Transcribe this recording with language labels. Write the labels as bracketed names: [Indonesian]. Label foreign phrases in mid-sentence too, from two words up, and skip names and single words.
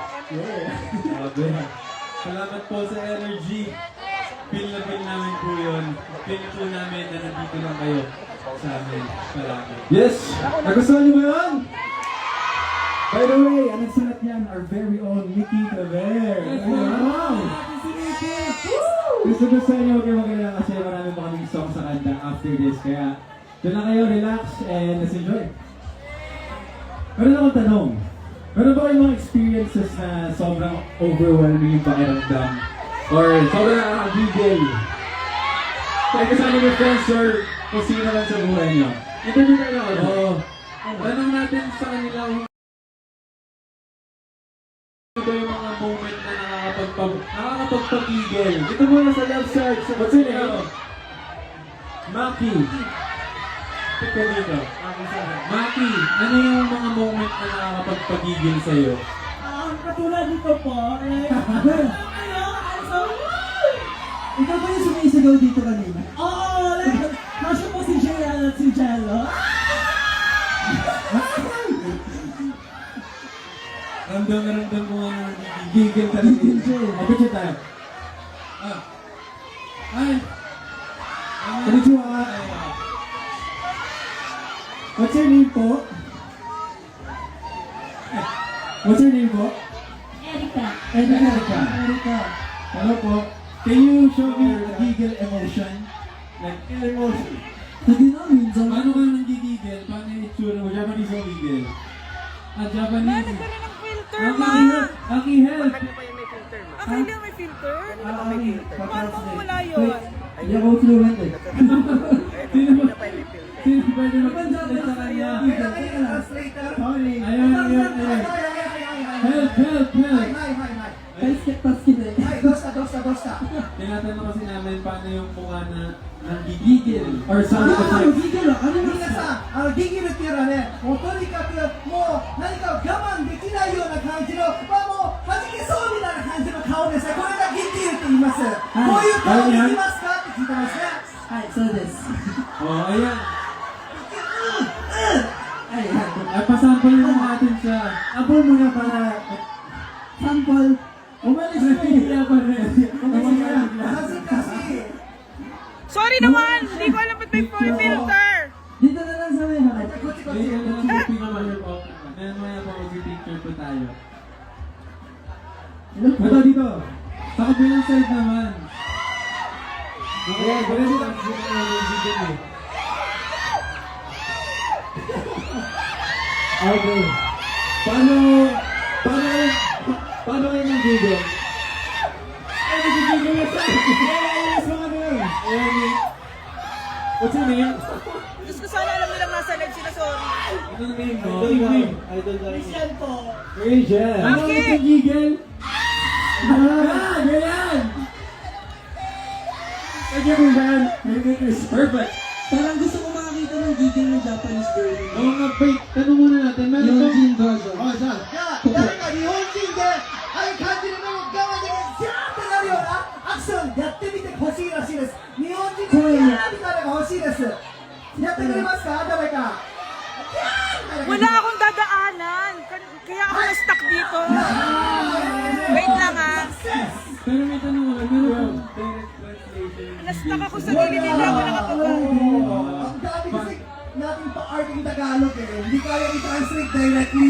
[Filipino] Grabe. Salamat po sa energy. Feel na feel namin po yun. Feel po namin na nandito lang kayo sa amin palagi. Yes! Nagustuhan niyo ba yun? [English] By the way, [Filipino] ang nagsulat niyan, [English] our very own Mickey Claver. Wow! [Filipino] Gusto niyo, huwag kayo mag-alala kasi marami pa kaming song sa kanta [English] after this. [Filipino] Kaya, doon lang kayo, relax, [English] and let's enjoy. [Filipino] Meron akong tanong. Meron ba kayong mga experiences na sobrang overwhelming yung pakiramdam? Or sobrang nakakagigil? Kaya kasama yung friends or kung sino lang sa buhay niyo. Interview kayo ako. Oo. Tanong natin sa kanila kung ano ba yung mga moment na nakakapagpapigil. Dito muna sa [English] left side. What's your name? [Filipino] Maki. Ikaw dito. Maki, ano yung mga moment na nakakapagpagigil sa'yo? Katulad nito po, ikaw ba yung sumisigaw dito kanina? Oo! Nasya po si Jaya at si Jello. Ramdam na ramdam ko nga na Gigil talaga. Kapit tayo. Ay! [Japanese] Konnichiwa. [English] What's your name po? What's your name po? Erika. Erika. Hello po. Can you show me a giggle emotion? Like, emotion. [Filipino] Hindi na, minsan. Paano ka nang gigigil? Paano yung itsura mo? Japanese o gigil? Japanese. Nagkaroon ng filter, Aki, ma! Aki, help! Akala may filter? Paano mawala yun? Hindi ako fluent eh. Sino ba? Sino pwede mag-translate sa kanya? Ayun. Help! Kita eh. Tinatanong kasi namin paano yung mukha na nanggigigil. [English] Or sound effects. [Filipino] Gigil ah! Ano [Japanese] 皆さん、ギギルっていうのはね、もうとにかくもう何かを我慢できないような感じの、もう弾けそうみたいな感じの顔ですね。これがギギルって言います。こういう顔できますかって聞いてますね。はい、そうです。 [Filipino] Oh, ayan. [Japanese] はい、はい。 [Filipino] Ay, pasample mo natin siya. Apple muna para... Sample. Umalis na hiya pa rin. [Japanese] 恥ずかしい。 [Filipino] Sorry naman! Hindi ko alam ba't may full filter! Dito na lang sa may harap. [Japanese] こっちこっ [Filipino] May [Japanese] ち。 [Filipino] ano lang yung pinamahal po. Maya po mag-picture po tayo. Ito dito. Sa kabilang side naman. Ayan, ganun lang. Gigil eh. Okay. Paano kayo ng gigil? Ay, nagigigil na siya. Yes, mga ganun. Ayan eh. [English] What's your name? [Filipino] Diyos ko sana alam nilang nasa live sila, sorry. Ano na name mo? Idol na. Christian po. Rachel. Ano Bakit? ang gigil? Ganyan! [English] Thank you, man. Perfect. [Filipino] Parang gusto ko makakita ng gigil ng Japanese girl. Oo nga, wait. Tanong muna natin. Meron Yung bang... Jin version. [Japanese] じゃあ、誰か日本人で、ああいう感じで目を我慢できる、ジャーってなるようなアクションやってみてほしいらしいです。日本人でジャーってなれば欲しいです。やってくれますか誰か。ジャーってなれば [Filipino] Wala akong dadaanan! Kaya ako na-stuck dito. Wait lang ah. Pero may tanong ako. Meron bang [English] direct translation? [Filipino] Na-stuck ako sa gilid, hindi ako nakapag- Ang dami kasi natin pa-art yung Tagalog eh. Hindi kaya i-translate directly.